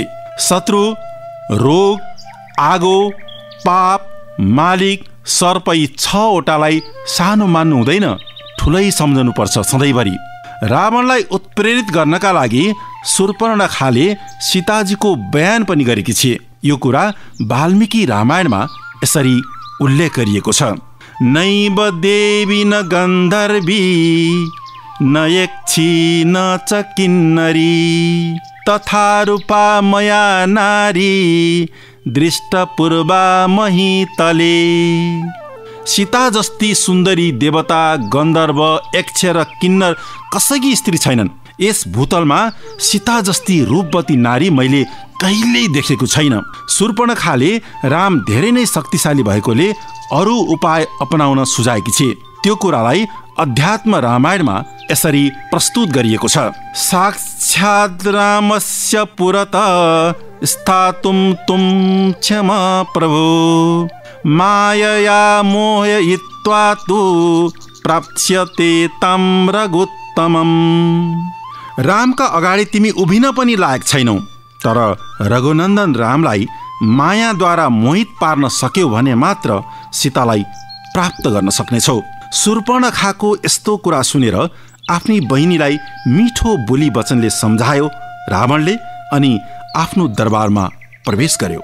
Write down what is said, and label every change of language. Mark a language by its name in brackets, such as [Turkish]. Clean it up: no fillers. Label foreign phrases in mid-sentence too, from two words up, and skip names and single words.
[Nepali] शत्रु, रोग, आगो, पाप, मालिक, सर्प यी 6वटालाई सानो मान्नु हुँदैन, ठुलै सम्झनुपर्छ सधैँभरि। रावणलाई उत्प्रेरित गर्नका लागि सुपर्णखाले सीताजीको बयान पनि गरेकी छे। यो कुरा वाल्मीकि रामायणमा यसरी उल्लेख गरिएको छ। [Sanskrit] नैव देवी न गन्धर्वी न यक्षी न च किन्नरी तथा रूपा मया नारी दृष्टपूर्वा महितले। [Nepali] सीता जस्ती सुन्दरी देवता, गन्धर्व, यक्ष र किन्नर कसैकी स्त्री छैनन्। यस भूतलमा सीता जस्ती रूपवती नारी मैले कहिल्यै देखेको छैन। सुपर्णखाले राम धेरै नै शक्तिशाली भएकोले अरू उपाय अपनाउन सुझाएकी छे। त्यो कुरालाई अध्यात्म रामायणमा यसरी प्रस्तुत गरिएको छ। [Sanskrit] साक्षात् रामस्य पुरत स्थातुं तुम क्षमा प्रभु मायया मोहयित्वा तु प्राप्स्यते तं रघुत्तमम्। [Nepali] रामका अगाडि तिमी उभिन पनि लायक छैनौ, तर रघुनन्दन रामलाई मायाद्वारा मोहित पार्न सक्यौ भने मात्र सीतालाई प्राप्त गर्न सक्नेछौ। सुपर्णखाको यस्तो कुरा सुनेर आफ्नी बहिनीलाई मिठो बोली वचनले सम्झायो रावणले अनि आफ्नो दरबारमा प्रवेश गर्यो।